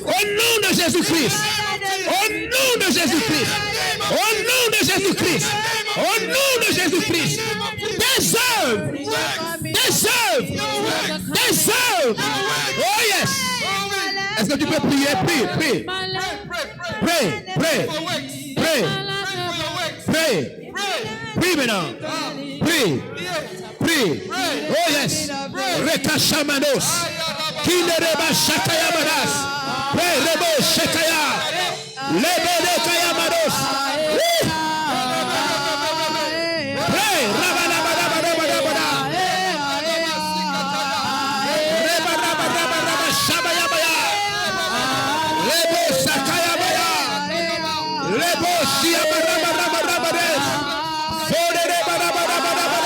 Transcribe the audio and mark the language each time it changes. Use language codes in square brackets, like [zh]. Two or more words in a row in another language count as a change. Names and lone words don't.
[fr] Au nom de Jésus-Christ. Au nom de Jésus-Christ. Au nom de Jésus-Christ. Au nom de Jésus-Christ. Des œuvres. Des œuvres. Des œuvres. [en] Oh yes. [fr] Est-ce que tu peux prier? Prie, prie. [en] Pray, pray, pray. [fr] Prie, prie. [en] For works. [fr] Prie. [en] Pray for your works. [fr] Prie. [en] Pray. [fr] Prie maintenant. Prie. Prie. [en] Oh yes. Rekashamanos. Kinereba Shakayamadas. Prie, Rebo Shakaya. Lebo de Kayamados. Prie. Rabanabadabadabada. Rebarabarabaraba Shabayabaya. Lebo Sakayabaya. Lebo Shiabarabarabarabarabades. Forerebarabarabarabada.